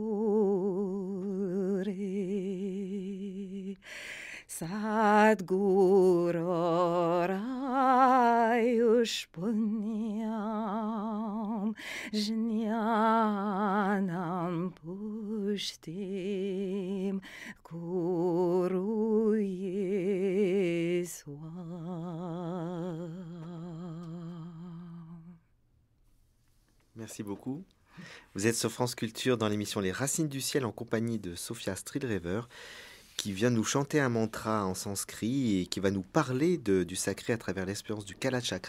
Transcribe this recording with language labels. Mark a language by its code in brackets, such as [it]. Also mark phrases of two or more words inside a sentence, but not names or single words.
[sa] tu re Sadguru Rayush Punyam Jnanam Pushtim Kuruye Swaha. [fr] Merci beaucoup. Vous êtes sur France Culture dans l'émission Les Racines du Ciel en compagnie de Sophia Stridrever qui vient nous chanter un mantra en sanskrit et qui va nous parler du sacré à travers l'expérience du Kalachakra.